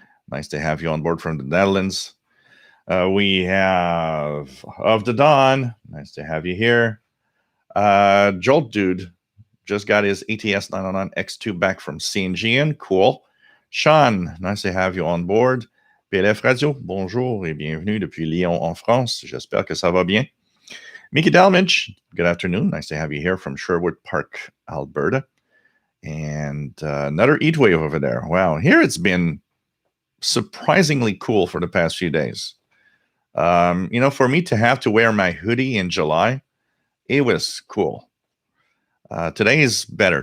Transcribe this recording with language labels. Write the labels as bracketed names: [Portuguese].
[English] Nice to have you on board from the Netherlands. We have Of the Dawn. Nice to have you here. Jolt Dude just got his ATS 909 X2 back from CNGN. Cool. Sean, nice to have you on board. [French] PLF Radio, bonjour et bienvenue depuis Lyon en France. J'espère que ça va bien. Mickey Dalmage, [English] good afternoon. Nice to have you here from Sherwood Park, Alberta. And another heat wave over there. Wow, here it's been surprisingly cool for the past few days. For me to have to wear my hoodie in July, it was cool. Today is better.